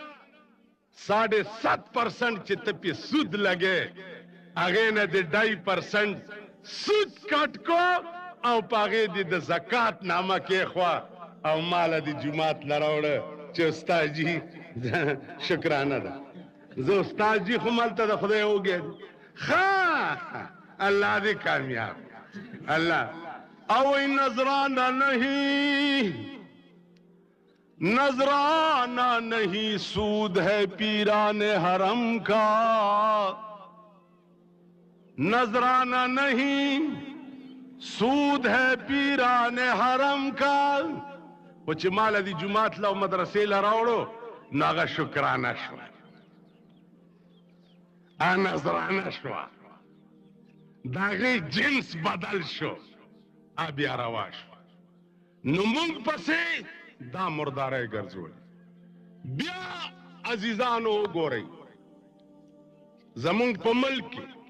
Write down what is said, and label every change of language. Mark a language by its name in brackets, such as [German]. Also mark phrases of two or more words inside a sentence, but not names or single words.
[Pashto] 7.5% چې ته پې سود لګې هغې نه د 2.5% سود کټ کو او په هغې دې د زکات نامه کېښوه او ماله د جومات له راوړه چې استاد جي شکرانه ده زه استاد جي خو ملته د خدای وږی ښه الله دې کامیاب اللہ او نظرانہ [Urdu] نہیں سود ہے پیران حرم کا نظرانہ نہیں سود ہے پیران حرم کا [Pashto] و چې مال دی جماعت له مدرسې له راوړو نو هغه شکرانه شوه نظرانه شوه د هغې جنس بدل شو بیا روا شو نو مونږ پسې دا مردارۍ ګرځول بیا عزیزانو وګورئ زمونږ په ملک کې